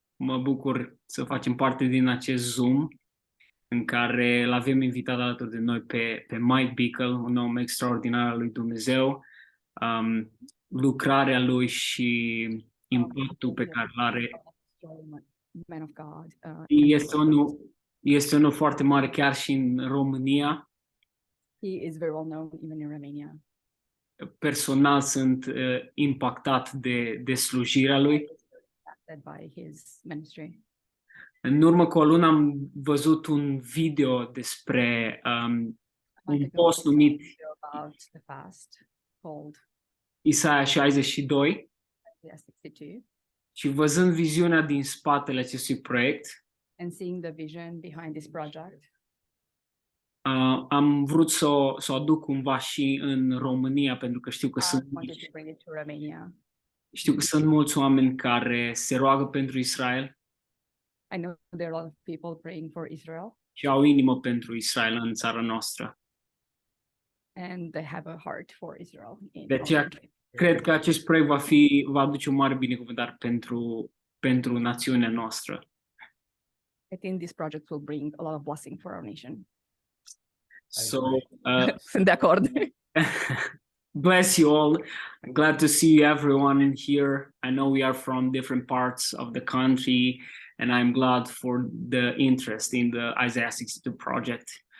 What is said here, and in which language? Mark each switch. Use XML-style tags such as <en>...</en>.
<ro>Mă bucur să facem parte din acest Zoom în care îl avem invitat alături de noi pe Mike Bickle, un om extraordinar al lui Dumnezeu, lucrarea lui și impactul pe care îl are.</ro> <en>Man of God,</en> <ro>Este unul foarte mare chiar și în România.</ro> <en>he is very well known even in Romania.</en> <ro>Personal sunt impactat de slujirea lui.</ro> <en>Impacted by his ministry.</en> <ro>În urmă cu o lună am văzut un video despre un post numit</ro> <en>About the fast called</en> <ro>Isaia 62</ro> <en>Isaiah 62,</en> <ro>și văzând viziunea din spatele acestui proiect,</ro> <en>and seeing the vision behind this project,</en> <ro>am vrut să o aduc cumva și în România, pentru că știu că</ro> <en>I wanted to bring it to Romania.</en> <ro>sunt mulți oameni care se roagă pentru Israel</ro> <en>I know there are a lot of people praying for Israel,</en> <ro>și au inimă pentru Israel în țara noastră.</ro> <en>and they have a heart for Israel. In</en> <ro>De aceea,</ro> <en>our country.</en> <ro>cred că acest proiect va aduce un mare binecuvântare pentru națiunea noastră.</ro> <en>I think this project will bring a lot of blessing for our nation. So,</en> <ro>Sunt de acord.</ro> <en>bless you all. Glad to see everyone in here. I know we are from different parts of the country, and I'm glad for the interest in the Isaiah 62 project.</en>